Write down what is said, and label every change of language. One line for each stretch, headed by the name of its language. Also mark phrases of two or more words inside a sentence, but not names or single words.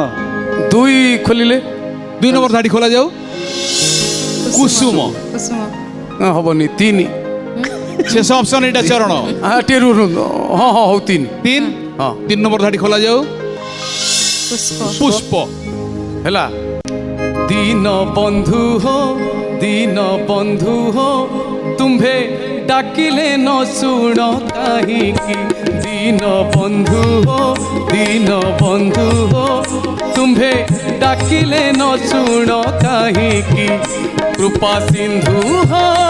Odia: 2 ଖୋଲିଲେ 2 ନମ୍ବର ଧାଡ଼ି ଖୋଲାଯାଉ। କୁସୁମ। ହବନି 3। ଶେଷ ଅପସନ୍ ଏଇଟା ଚରଣ। ଟିକେ ରୁହନ୍ତୁ। ହଁ ହଁ ହଉ 3 3 ହଁ 3 ନମ୍ବର ଧାଡ଼ି ଖୋଲାଯାଉ। ପୁଷ୍ପ। ହେଲା। ଦୀନ ବନ୍ଧୁ ହୋ ତୁମ୍ଭେ ଡାକିଲେ ନ ଶୁଣ କାହିଁ ଦୀନ ବନ୍ଧୁ ହୋ ତୁମ୍ଭେ ଡାକିଲେ ନ ଶୁଣ କାହିଁ କୃପା ସିନ୍ଧୁ ହୋ